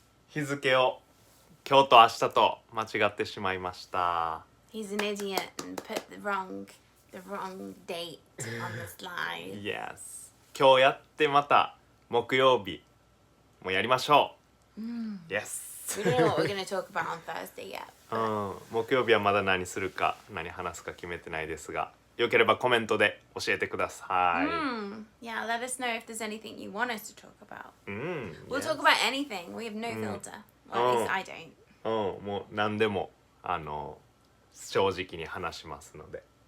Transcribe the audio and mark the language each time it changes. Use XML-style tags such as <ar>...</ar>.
<ja>日付を今日と明日と間違ってしまいました。</ja> <en>He's an idiot and put the wrong date on the slide. Yes.</en> <ja>今日やってまた木曜日もやりましょう。</ja> <en>Yes. We don't know what we're going to talk about on Thursday yet.</en> <ja>木曜日はまだ何するか何話すか決めてないですが、よければコメントで教えてください。</ja> <en>Yeah, let us know if there's anything you want us to talk about. We'll Yes. talk about anything. We have no filter. Well, at least I don't.</en> <ja>もう何でも正直に話しますので。</ja>